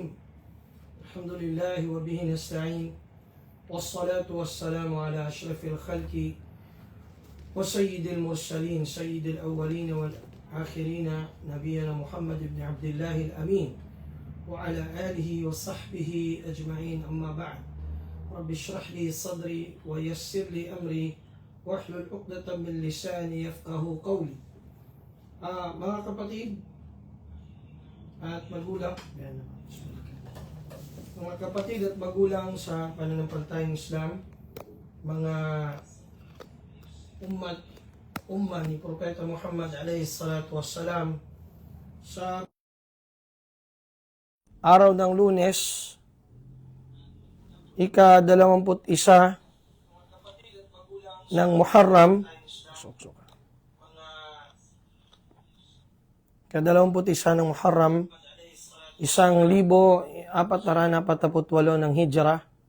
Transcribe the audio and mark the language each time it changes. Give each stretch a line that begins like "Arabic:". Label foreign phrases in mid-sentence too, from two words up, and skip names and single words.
Arabic: الحمد لله وبه نستعين، والصلاة والسلام على أشرف الخلق وسيد المرسلين سيد الأولين والآخرين نبينا محمد بن عبد الله الأمين وعلى آله وصحبه أجمعين. أما بعد، رب اشرح لي صدري ويسر لي أمري واحلل عقدة من لساني يفقهوا قولي.
Filipino: Mga kapatid at magulang, mga kapatid at magulang sa pananampalatayang Islam, mga umma ni Propeta Muhammad
Arabic: عليه الصلاة والسلام,
Filipino: sa araw ng Lunes, ika-21 ng Muharram, ka-21 ng Muharram, 1448 ng Hijra.